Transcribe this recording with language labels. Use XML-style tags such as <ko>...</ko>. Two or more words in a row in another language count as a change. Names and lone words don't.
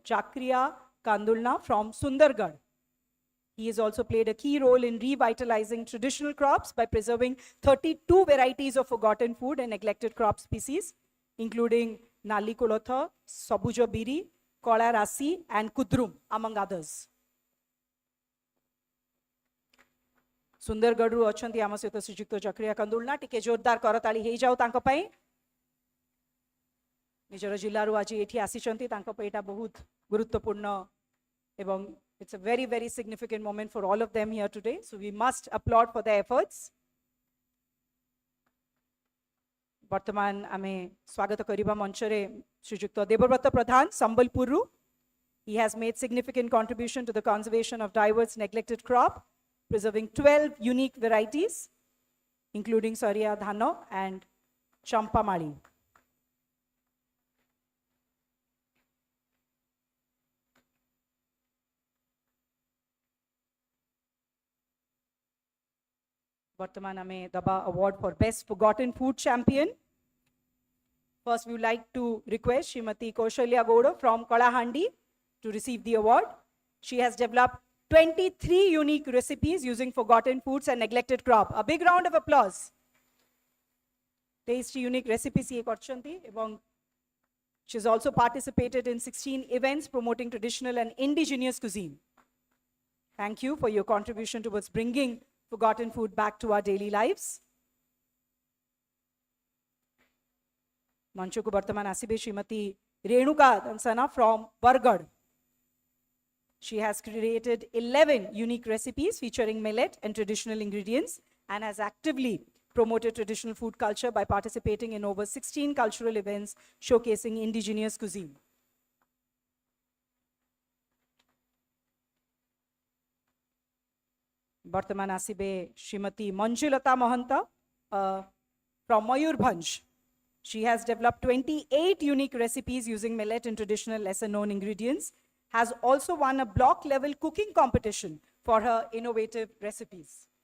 <en>Chakriya Kandulna from Sundargarh. He has also played a key role in revitalizing traditional crops by preserving 32 varieties of forgotten food and neglected crop species, including Nali Kolotha, Sabuja Biri, Kola Rasi, and Kudrum, among others.</en> <or>Sundargarhru ଅଛନ୍ତି ଆମ ସହିତ ଶ୍ରୀଯୁକ୍ତ ଚକ୍ରିୟା କନ୍ଦୁଲନା. ଟିକେ ଜୋରଦାର କରତାଳି ହେଇଯାଉ ତାଙ୍କ ପାଇଁ. ନିଜର ଜିଲ୍ଲାରୁ ଆଜି ଏଠି ଆସିଛନ୍ତି, ତାଙ୍କ ପାଇଁ ଏଇଟା ବହୁତ ଗୁରୁତ୍ୱପୂର୍ଣ୍ଣ ଏବଂ</or> <en>it's a very, very significant moment for all of them here today. So we must applaud for their efforts.</en> <or>ବର୍ତ୍ତମାନ ଆମେ ସ୍ୱାଗତ କରିବା ମଞ୍ଚରେ ଶ୍ରୀଯୁକ୍ତ ଦେବବ୍ରତ ପ୍ରଧାନ ସମ୍ବଲପୁରରୁ.</or> <en>He has made significant contribution to the conservation of diverse neglected crop, preserving 12 unique varieties, including Sariya Dhano and Champamali.</en> <or>ବର୍ତ୍ତମାନ ଆମେ ଦବା</or> <en>award for Best Forgotten Food Champion. First, we would like to request Srimati Kaushalya Gowda from Kalahandi to receive the award. She has developed 23 unique recipes using forgotten foods and neglected crop. A big round of applause. 23 unique recipes</en> <or>ଯେ କରିଛନ୍ତି ଏବଂ</or> <en>she has also participated in 16 events promoting traditional and indigenous cuisine. Thank you for your contribution towards bringing forgotten food back to our daily lives.</en> <or>ମଞ୍ଚକୁ ବର୍ତ୍ତମାନ ଆସିବେ ଶ୍ରୀମତୀ ରେଣୁକା ଦଂସନା from Bargarh.</or> <en>She has created 11 unique recipes featuring millet and traditional ingredients and has actively promoted traditional food culture by participating in over 16 cultural events showcasing indigenous cuisine.</en> <or>ବର୍ତ୍ତମାନ ଆସିବେ ଶ୍ରୀମତୀ ମଞ୍ଜୁଲତା ମହନ୍ତ from Mayurbhanj.</or> <en>She has developed 28 unique recipes using millet and traditional lesser known ingredients, has also won a block level cooking competition for her innovative recipes.</en>